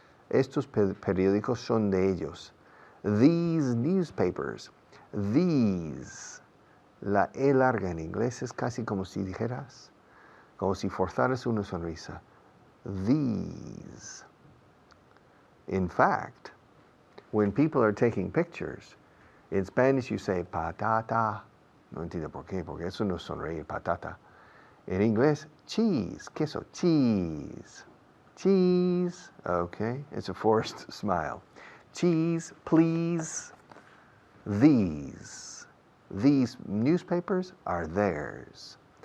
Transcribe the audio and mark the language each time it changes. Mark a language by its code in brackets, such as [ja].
[es] Estos periódicos son de ellos. [en] These newspapers, these, [es] la E larga en inglés es casi como si dijeras, como si forzaras una sonrisa. [en] These. In fact, when people are taking pictures, in Spanish you say patata. [es] No entiendo por qué, porque eso no es sonreír, patata. En inglés, cheese, queso, cheese. [en] Cheese, okay, it's a forced smile. Cheese, please. These newspapers are theirs.